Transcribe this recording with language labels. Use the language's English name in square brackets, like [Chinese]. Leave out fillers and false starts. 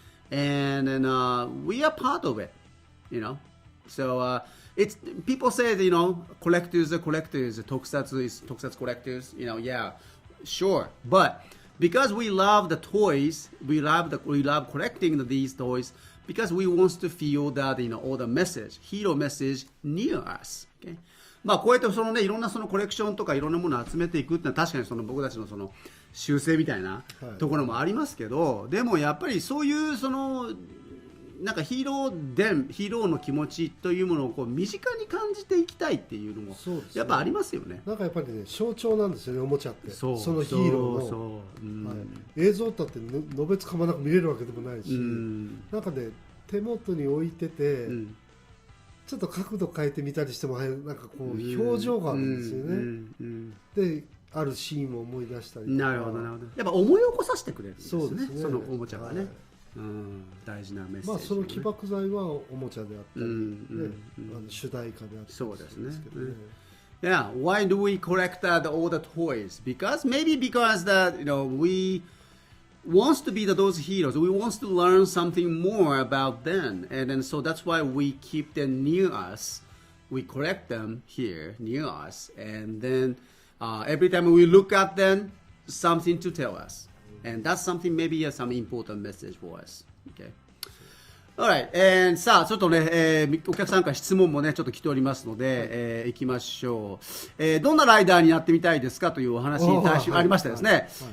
[English] And we are part of it, So it's people say that, collectors are collectors, Tokusatsu collectors, yeah, sure. But because we love the toys, we love collecting these toys, because we want to feel that all the hero message near us. Okay, [Japanese] まあこうやってそのねいろんなそのコレクションとかいろんなものを集めていくってのは確かにその僕たちのその習性みたいなところもありますけど、でもやっぱりそういうそのなんかヒーローの気持ちというものをこう身近に感じていきたいっていうのもやっぱありますよね。なんかやっぱりね象徴なんですよね、おもちゃって。そのヒーローの映像だってのべつかまなく見れるわけでもないし、なんかね手元に置いてて、ちょっと角度変えてみたりしてもなんかこう表情があるんですよね。であるシーンを思い出したりとか。なるほどなるほど。やっぱ思い起こさせてくれるんですね。そうですね。そのおもちゃがね。大事なメッセージ、ね。まあその起爆剤はおもちゃであったり、主題歌であったりそうですね。 [English] Yeah, why do we collect all the toys? Maybe because that we wants to be those heroes. We wants to learn something more about them, and then so that's why we keep them near us. We collect them here near us, and then every time we look at them, something to tell us, and that's something maybe some important message for us. Okay. Alright, [Japanese] さあちょっとね、お客さんから質問もねちょっと来ておりますので、行きましょう。どんなライダーになってみたいですかというお話に対しありましたですね。